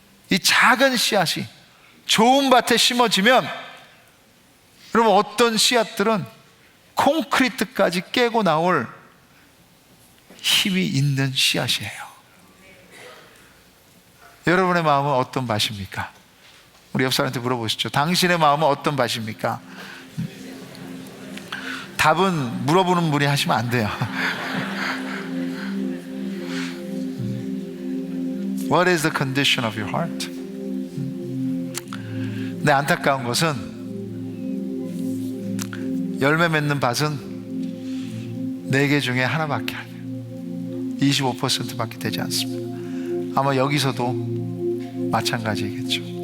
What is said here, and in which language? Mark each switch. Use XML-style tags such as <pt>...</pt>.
<ko>이 작은 씨앗이 좋은 밭에 심어지면, 여러분, 어떤 씨앗들은 콘크리트까지 깨고 나올 힘이 있는 씨앗이에요. 여러분의 마음은 어떤 밭입니까? 우리 옆 사람한테 물어보시죠. 당신의 마음은 어떤 밭입니까? 답은 물어보는 분이 하시면 안 돼요.</ko> <en>What is the condition of your heart?</en> <ko>근데 안타까운 것은 열매 맺는 밭은 4개 중에 하나밖에 안 돼요. 25%밖에 되지 않습니다. 아마 여기서도 마찬가지겠죠.</ko>